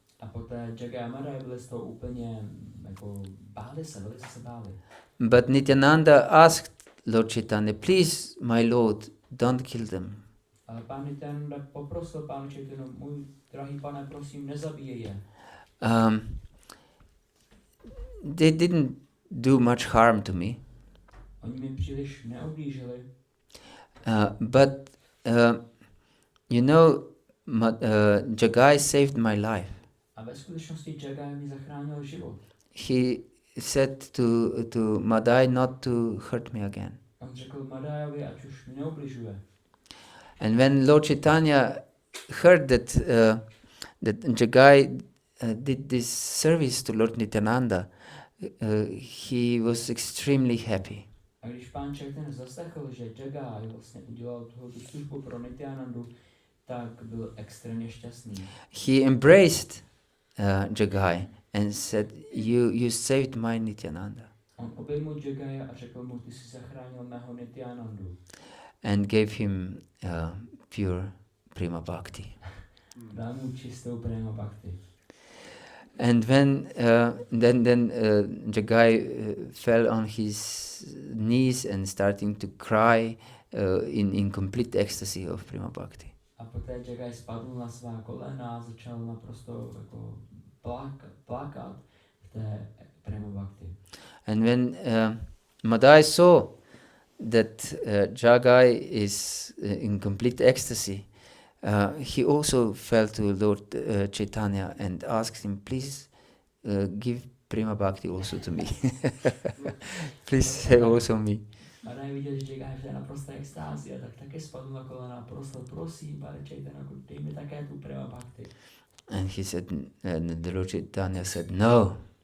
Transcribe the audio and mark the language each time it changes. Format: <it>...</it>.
<cs>A poté Jagai a Madai byli z toho úplně jako velice se báli.</cs> <en>But Nityananda asked Lord Caitanya, please, my Lord, don't kill them.</en> <cs>Ale pán Nityananda poprosil pánu Chaitanu, můj drahý pane, prosím, nezabíjej je.</cs> <en>They didn't do much harm to me.</en> <cs>Oni mi příliš neublížili.</cs> <en>But you know, Jagai saved my life.</en> <cs>A ve skutečnosti Jagai mi zachránil život.</cs> <en>He said to Madai not to hurt me again.</en> <cs>On řekl Madajovi, ať už mi neubližuje.</cs> <en>And when Lord Caitanya heard that Jagai did this service to Lord Nityananda, he was extremely happy.</en> <cs>A když pán Chaitanya zaslechl, že Jagai vlastně udělal tu službu pro Nityanandu, tak byl extrémně šťastný.</cs> <en>He embraced Jagai and said, "You saved my Nityananda,"</en> <cs>On objel Jagaya a řekl mu, ty jsi zachránil mého Nityanandu.</cs> <en>and gave him pure prema bhakti.</en> <cs>Dal mu čistou prema bhakti.</cs> <en>And when then Jagai fell on his knees and starting to cry in complete ecstasy of prema bhakti.</en> <cs>A poté Jagai spadl na svá kolena a začal naprosto jako plakat v té prema bhakti.</cs> <en>And when Madai saw that Jagai is in complete ecstasy, he also fell to Lord Caitanya and asked him, please give Prema Bhakti also to me. Please have also me.</en> <cs>Madai viděl, že Jagaya je v té naprosté extázi a tak také spadl na kolena a prosil, prosím, pane Chaitanya, dej mi také tu Prema Bhakti.</cs> <en>And he said, and the Lord Caitanya said, no.</en>